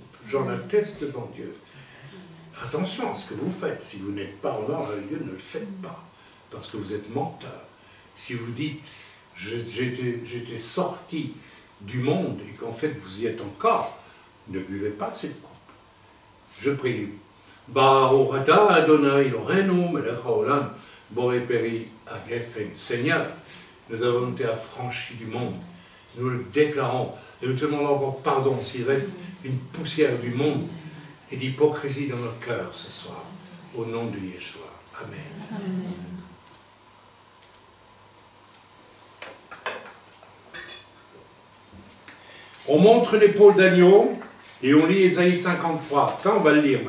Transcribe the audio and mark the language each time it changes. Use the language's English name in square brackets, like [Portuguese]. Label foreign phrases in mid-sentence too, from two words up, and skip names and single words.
[French] J'en atteste devant Dieu. » Attention à ce que vous faites. Si vous n'êtes pas en ordre avec Dieu, ne le faites pas. Parce que vous êtes menteur. Si vous dites « J'étais sorti du monde » et qu'en fait vous y êtes encore, ne buvez pas cette coupe. Je prie. [Hebrew] ברוך אתה אדוני אלוהינו מלך העולם בורא פרי הגפן. [French] Seigneur, nous avons été affranchis du monde. Nous le déclarons. Et nous te demandons encore pardon s'il reste une poussière du monde et d'hypocrisie dans nos cœurs ce soir. Au nom de Yeshua. Amen. Amen. On montre l'épaule d'agneau et on lit Ésaïe 53. Ça, on va le lire maintenant.